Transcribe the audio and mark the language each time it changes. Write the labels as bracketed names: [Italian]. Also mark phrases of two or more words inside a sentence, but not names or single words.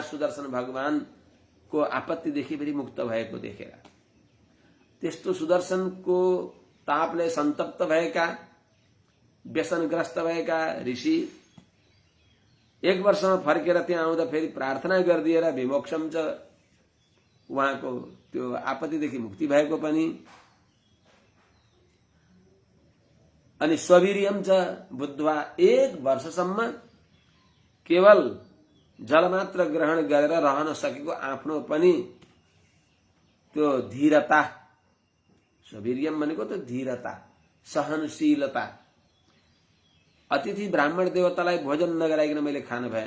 [Nepali] सुदर्शन भगवानको आपत्तिदेखि पनि मुक्त भएको देखेर, त्यस्तो सुदर्शनको तापले सन्तप्त भएका, व्यसनग्रस्त भएका ऋषि एक वर्षमा फर्केर त्यहाँ आउँदा फेरि प्रार्थना गरिदिएर [Sanskrit] विमोक्षम च, [Nepali] उहाँको त्यो आपत्तिदेखि मुक्ति भएको पनि। [Sanskrit] अनि स्ववीर्यम च बुद्धवा, [Nepali] एक वर्षसम्म केवल जलमात्र ग्रहण गरेर रहन सकेको आफ्नो पनि त्यो धीरता, स्ववीर्यम भनेको त धीरता, सहनशीलता। अतिथि ब्राह्मण देवतालाई भोजन नगराइकन मैले खान भएन।